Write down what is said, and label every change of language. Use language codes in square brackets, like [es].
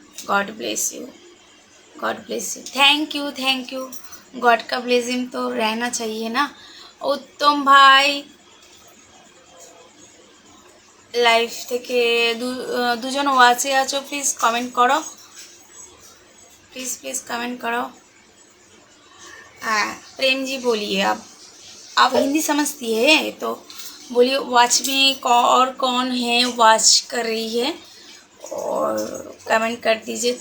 [en] God bless you, God bless you, thank you. [hi] God का blessing तो रहना चाहिए ना। [bn] उत्तम भाई লাইভ থেকে দুজন ওয়াচে আছো, প্লিজ কমেন্ট করো, [hi] प्लीज़ कमेंट करो। हाँ प्रेम जी बोलिए, आप हिंदी समझती है तो बोलिए। वॉच में और कौन है वॉच कर रही है, और कमेंट कर दीजिए।